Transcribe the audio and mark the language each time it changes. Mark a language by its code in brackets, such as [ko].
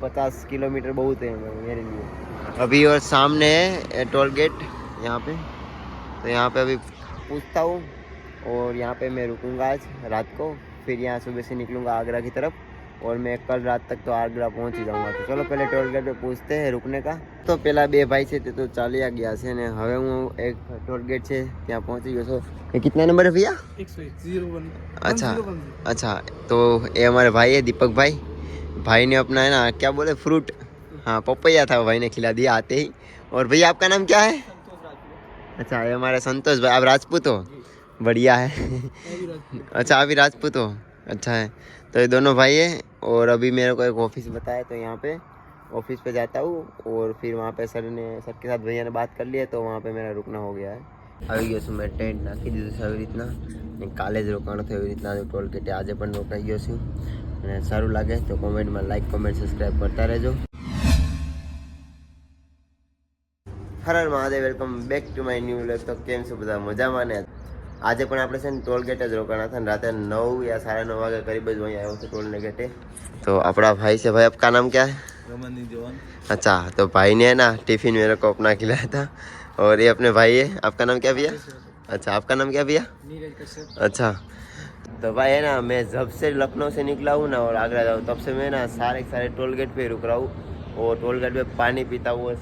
[hi] 50 kilometre बहुत है मेरे लिए. अभी और सामने है टोल गेट यहाँ पे, तो यहाँ पे अभी पूछता हूँ और यहाँ पे मैं रुकूँगा आज रात को, फिर यहाँ सुबह से निकलूँगा आगरा की तरफ और मैं कल रात तक तो आगरा पहुँच ही जाऊँगा. तो चलो पहले टोल गेट पे पूछते हैं रुकने का. तो पहला 2 भाई [gu] છે તે તો ચાલ્યા ગયા છે ને હવે હું એક ટોલ ગેટ છે ત્યાં પહોંચી ગયો છું. [hi] ये कितना नंबर है भैया? 101. अच्छा अच्छा, तो ये हमारे भाई है दीपक भाई, भाई ने अपना है ना क्या बोले फ्रूट, हाँ पपैया था, भाई ने खिला दिया आते ही। और भैया आपका नाम क्या है? अच्छा ये हमारे संतोष भाई। आप राजपूत हो? बढ़िया है। अच्छा अभी राजपूत हो, अच्छा है। तो ये दोनों भाई है। और अभी मेरे को एक ऑफिस बताया तो यहाँ पे ऑफिस पे जाता हूँ और फिर वहाँ पे सर के साथ भैया ने बात कर लिया तो वहाँ पे मेरा रुकना हो गया है। [gu] આવી ગયો છું મેં ટેન્ટ નાખી દીધું છે આવી રીતના ને કાલે જ રોકાણો થયું એવી રીતના ટોલ ગેટે આજે પણ રોકાઈ ગયો છું અને સારું લાગે તો કોમેન્ટમાં લાઈક કોમેન્ટ સબસ્ક્રાઈબ કરતા રહેજો. Har Har Mahadev, welcome back to my new vlog. તો કેમ છો બધા? મજામાં ને? આજે પણ આપણે છે ને ટોલ ગેટ જ રોકાણા હતા ને રાતે 9 या 9:30 वागे करीब જ वहीं આવ્યો હતો टोल गेटे. [hi] तो अपना भाई से, भाई आपका नाम क्या है? रमन जवान. अच्छा तो भाई ने है ना टिफिन मेरे को अपना खिलाया था और ये अपने भाई है. आपका नाम क्या भैया? अच्छा आपका नाम क्या भैया? नीरज कश्यप. अच्छा तो भाई है ना मैं जब से लखनऊ से निकला हूँ ना और आगरा जाऊँ तब से मैं ना सारे टोल गेट पे रुक रहा हूँ और टोल गेट पे पानी पीता हूँ.